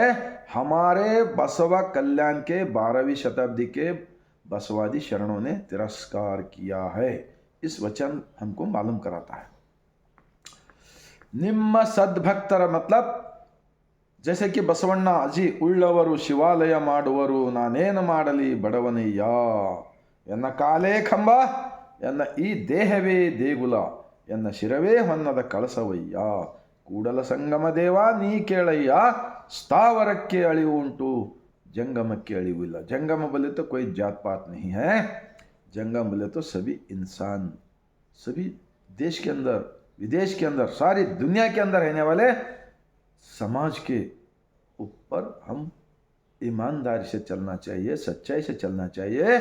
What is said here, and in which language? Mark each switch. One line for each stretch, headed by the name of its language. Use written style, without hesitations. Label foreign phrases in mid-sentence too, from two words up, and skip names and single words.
Hindi: हमारे बसवा कल्याण के 12वीं शताब्दी के बसवादी शरणों ने तिरस्कार किया है. इस वचन हमको मालूम कराता है.
Kannada: ನಿಮ್ಮ ಸದ್ಭಕ್ತರ
Hindi: मतलब जैसे कि
Kannada: बसवಣ್ಣ ಅಜಿ ಉಳ್ಳವರು ಶಿವಾಲಯ ಮಾಡುವರು, ನಾನೇನು ಮಾಡಲಿ ಬಡವನಯ್ಯ. ಎನ್ನ ಕಾಲೇ ಕಂಬ, ಎನ್ನ ಈ ದೇಹವೇ ದೇಗುಲ, ಎನ್ನ ಶಿರವೇ ಹೊನ್ನದ ಕಳಸವಯ್ಯ. ಕೂಡಲ ಸಂಗಮ ದೇವ ನೀ ಕೇಳಯ್ಯ, ಸ್ಥಾವರಕ್ಕೆ ಅಳಿವು ಉಂಟು, ಜಂಗಮಕ್ಕೆ ಅಳಿವಿಲ್ಲ.
Hindi: जंगम बोले तो कोई जात पात नहीं है, जंगम बोले तो सभी इंसान, सभी देश के अंदर, विदेश के अंदर, सारी दुनिया के अंदर रहने वाले समाज के ऊपर हम ईमानदारी से चलना चाहिए, सच्चाई से चलना चाहिए।